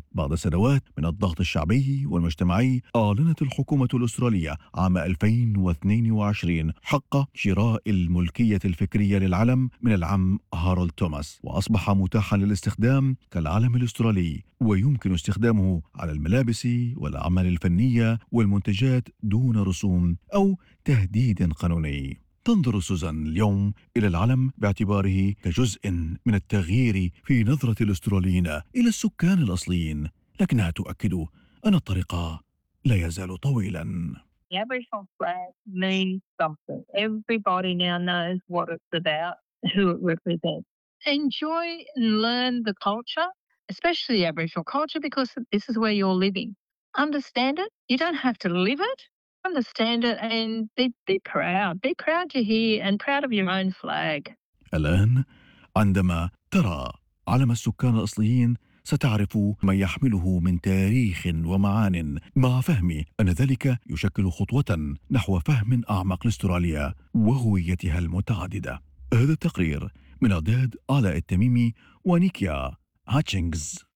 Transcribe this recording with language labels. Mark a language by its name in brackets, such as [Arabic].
[Arabic] بعد سنوات من الضغط الشعبي والمجتمعي أعلنت الحكومة الأسترالية عام 2022 حق شراء الملكية الفكرية للعلم من العم هارولد توماس، وأصبح متاحا للاستخدام كالعلم الأسترالي ويمكن استخدامه على الملابس والأعمال الفنية والمنتجات دون رسوم أو تهديد قانوني. تنظر سوزان اليوم إلى العلم باعتباره كجزء من التغيير في نظرة الأستراليين إلى السكان الأصليين، لكنها تؤكد أن الطريق لا يزال طويلاً. [English] The Aboriginal flag means something. Everybody now knows what it's about, who it represents. Enjoy and learn the culture, especially the Aboriginal culture, because this is where you're living. Understand it. You don't have to live it. Understand it and be proud. Be proud you're here and proud of your own flag. [Arabic] الآن عندما ترى علم السكان الأصليين ستعرف ما يحمله من تاريخ ومعان، مع فهم أن ذلك يشكل خطوة نحو فهم أعمق لأستراليا وهويتها المتعددة. هذا التقرير من أعداد آلاء التميمي ونيكيا هاتشينغز.